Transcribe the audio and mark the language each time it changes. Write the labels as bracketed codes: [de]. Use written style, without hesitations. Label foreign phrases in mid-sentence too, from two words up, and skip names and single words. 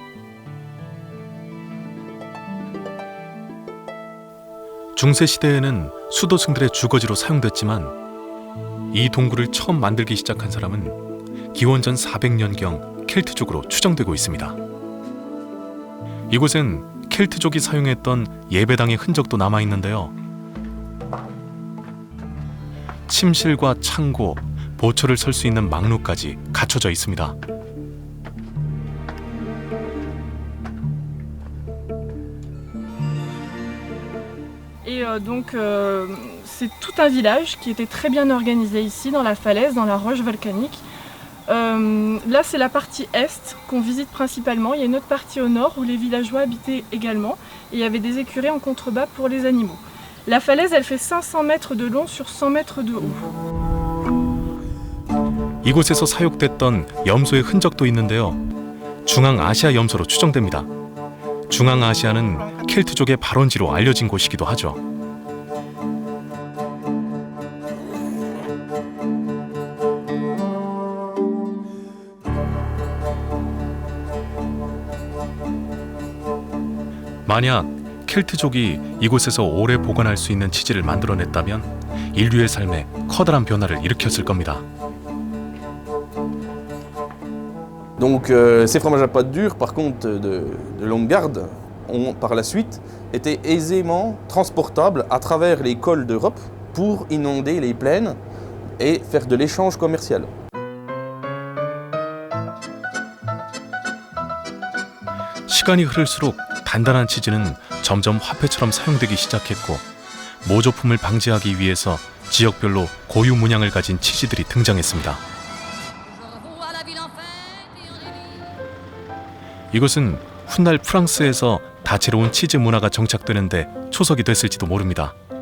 [ko] 중세 시대에는 수도승들의 주거지로 사용됐지만 이 동굴을 처음 만들기 시작한 사람은 기원전 400년경 켈트족으로 추정되고 있습니다. 이곳엔 켈트족이 사용했던 예배당의 흔적도 남아있는데요. 침실과 창고, 보초를 설 수 있는 망루까지 갖춰져 있습니다. [fr] Et donc c'est tout un village qui était très bien organisé ici dans la falaise, dans la roche volcanique. Là c'est la partie est qu'on visite principalement, il y a une autre partie au nord où les villageois habitaient également et il y avait des écuries en contrebas pour les animaux. La falaise elle fait 500 mètres de long sur 100 mètres de haut. [ko] 이곳에서 사육됐던 염소의 흔적도 있는데요. 중앙아시아 염소로 추정됩니다. 중앙아시아는 켈트족의 발원지로 알려진 곳이기도 하죠. 만약 켈트족이 이곳에서 오래 보관할 수 있는 치즈를 만들어냈다면 인류의 삶에 커다란 변화를 일으켰을 겁니다. [fr] Donc ces fromages à pâte dure, par contre de longue garde, ont par la suite été aisément transportables à travers les cols d'Europe pour inonder les plaines et faire de l'échange commercial. [ko] 시간이 흐를수록 단단한 치즈는 점점 화폐처럼 사용되기 시작했고 모조품을 방지하기 위해서 지역별로 고유 문양을 가진 치즈들이 등장했습니다. 이것은 훗날 프랑스에서 다채로운 치즈 문화가 정착되는데 초석이 됐을지도 모릅니다.